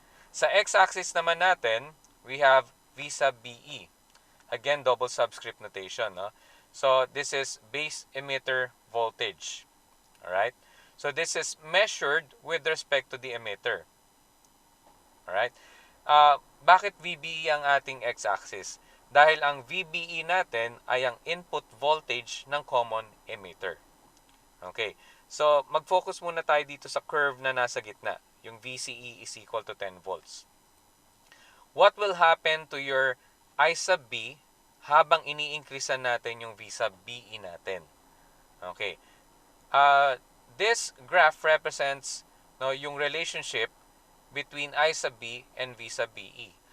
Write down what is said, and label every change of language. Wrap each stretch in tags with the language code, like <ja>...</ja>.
<tl>Sa x-axis naman natin,</tl> <en>we have V sub BE. Again, double subscript notation. No? So, this is base emitter voltage. Alright? So, this is measured with respect to the emitter. Alright?</en> <tl>Bakit VBE ang ating x-axis? Dahil ang VBE natin ay ang input voltage ng common emitter. Okay. So, mag-focus muna tayo dito sa curve na nasa gitna. Yung</tl> <en>VCE is equal to 10 volts. What will happen to your I sub B</en> <tl>habang ini-increasean natin yung</tl> <en>V sub BE</en> <tl>natin?</tl> <en>Okay. This graph represents</en> <tl>yung</tl> <en>relationship between I sub B and V sub BE.</en>